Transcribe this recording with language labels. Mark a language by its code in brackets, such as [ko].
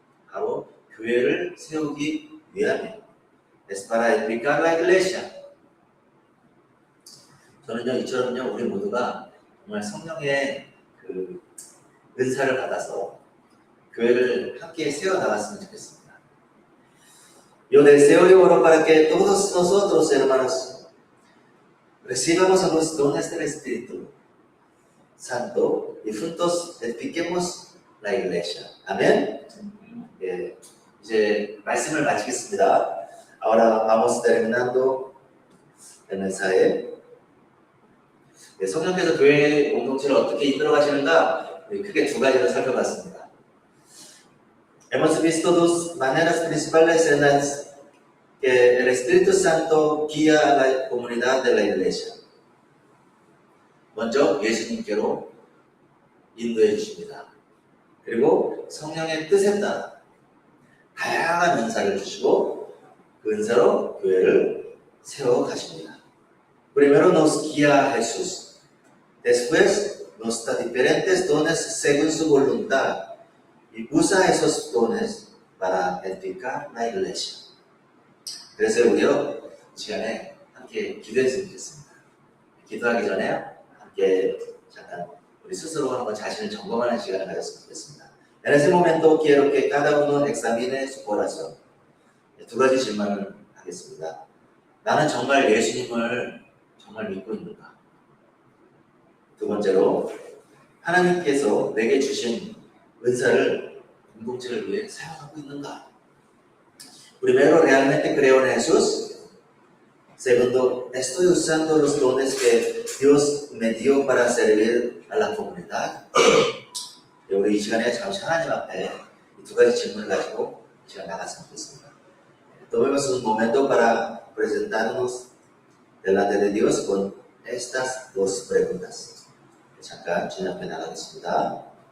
[ko] 바로 교회를 세우기 위함이에요. [es] Es para edificar la iglesia. [ko] 저는요, 이처럼요, 우리 모두가 정말 성령의 그 은사를 받아서 교회를 함께 세워나갔으면 좋겠습니다. [es] Yo deseo y oro para que todos nosotros, hermanos, recibamos los dones del Espíritu Santo y juntos edifiquemos la iglesia. Amén. [ko] 이제 말씀을 마치겠습니다. [es] Ahora vamos terminando el mensaje. [ko] 성령께서 교회 공동체를 어떻게 이끌어 가시는가 크게 두 가지를 살펴봤습니다. [es] Hemos visto dos maneras principales en las que el Espíritu Santo guía a la comunidad de la iglesia. [ko] 먼저 예수님께로 인도해 주십니다. 그리고 성령의 뜻에 따라 다양한 은사를 주시고 그 은사로 교회를 세워 가십니다. [es] Primero nos guía a Jesús. Después nos da diferentes dones según su voluntad. Y usa esos dones para edificar la iglesia. [ko] 그래서 우리요, 이 시간에 함께 기도했으면 좋겠습니다. 기도하기 전에 함께 잠깐 우리 스스로 한번 자신을 점검하는 시간을 가졌으면 좋겠습니다. [es] En ese momento quiero que cada uno examine su corazón. [ko] 두 가지 질문을 하겠습니다. 나는 정말 예수님을 정말 믿고 있는가? 두 번째로, 하나님께서 내게 주신 은사를 공동체를 위해 사용하고 있는가? [es] Primero, ¿realmente creo en Jesús? Segundo, ¿estoy usando los dones que Dios me dio para servir a la comunidad? [ko] 우리 이 시간에 잠시 하나님 앞에 이 두 가지 질문을 가지고 시간 나갔으면 좋겠습니다. [es] Tomemos un momento para presentarnos delante de Dios con estas dos preguntas. [ko] 잠깐 주님 앞에 나가겠습니다.